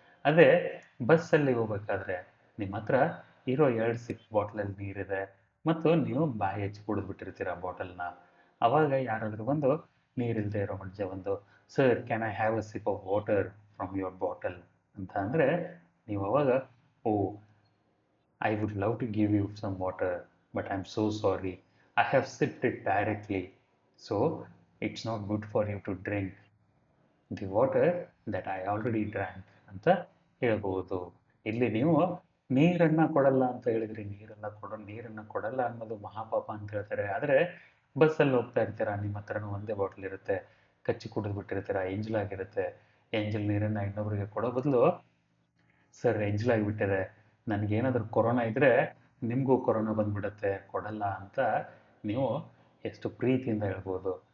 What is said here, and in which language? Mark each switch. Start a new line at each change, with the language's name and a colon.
Kannada: ಅದೇ ಬಸ್ಸಲ್ಲಿ ಹೋಗ್ಬೇಕಾದ್ರೆ ನಿಮ್ಮ ಹತ್ರ ಇರೋ 2 ಸಿಪ್ ಬಾಟ್ಲಲ್ಲಿ ನೀರಿದೆ ಮತ್ತು ನೀವು ಬಾಯಿ ಹಚ್ಚಿ ಕುಡಿದ್ಬಿಟ್ಟಿರ್ತೀರ ಬಾಟಲ್ನ. ಅವಾಗ ಯಾರಾದರೂ ಬಂದು ನೀರಿಲ್ಲದೆ ಇರೋ ಮನುಷ್ಯ ಬಂದು
English: "sir, can I have a sip of water from your bottle"
Kannada: ಅಂತ ಅಂದರೆ ನೀವು ಅವಾಗ
English: "Oh, I would love to give you some water, but I'm so sorry. I have sipped it directly, so it's not good for you to drink the water that I already drank"
Kannada: ಅಂತ ಹೇಳ್ಬೋದು. ಇಲ್ಲಿ ನೀವು ನೀರನ್ನು ಕೊಡಲ್ಲ ಅಂತ ಹೇಳಿದ್ರಿ, ನೀರನ್ನು ಕೊಡಲ್ಲ ಅನ್ನೋದು ಮಹಾಪಾಪ ಅಂತ ಹೇಳ್ತಾರೆ. ಆದರೆ ಬಸ್ಸಲ್ಲಿ ಹೋಗ್ತಾ ಇರ್ತೀರ, ನಿಮ್ಮ ಹತ್ರನೂ ಒಂದೇ ಬಾಟ್ಲ್ ಇರುತ್ತೆ, ಕಚ್ಚಿ ಕುಡಿದು ಬಿಟ್ಟಿರ್ತೀರ, ಎಂಜಲಾಗಿರುತ್ತೆ. ಎಂಜಲ್ ನೀರನ್ನು ಇನ್ನೊಬ್ರಿಗೆ ಕೊಡೋ ಬದಲು "ಸರ್, ಎಂಜಲಾಗಿಬಿಟ್ಟಿದೆ, ನನಗೇನಾದರೂ ಕೊರೋನಾ ಇದ್ದರೆ ನಿಮಗೂ ಕೊರೋನಾ ಬಂದ್ಬಿಡುತ್ತೆ, ಕೊಡಲ್ಲ" ಅಂತ ನೀವು ಎಷ್ಟು ಪ್ರೀತಿಯಿಂದ ಹೇಳ್ಬೋದು.